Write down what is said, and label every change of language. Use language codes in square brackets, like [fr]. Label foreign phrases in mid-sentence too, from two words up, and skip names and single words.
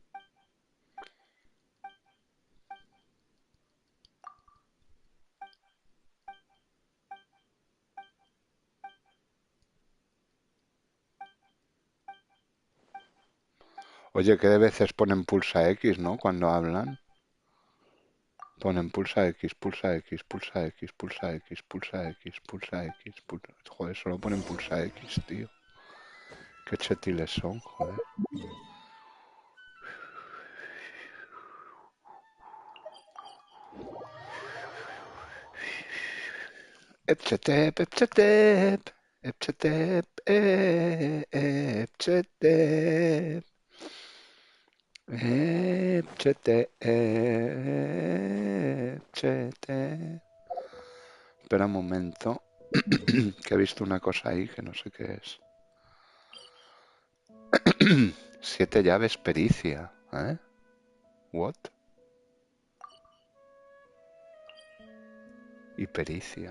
[es] Oye, que de veces ponen pulsa X, ¿no? Cuando hablan. Ponen pulsa X, pulsa X, pulsa X, pulsa X, pulsa X, pulsa X, pulsa... Joder, solo ponen pulsa X, tío. Qué chetiles son, joder. Epchetep, epchetep, epchetep, epchetep. Chete, chete. Espera un momento, que he visto una cosa ahí que no sé qué es. 7 llaves pericia, ¿eh? What? Y pericia.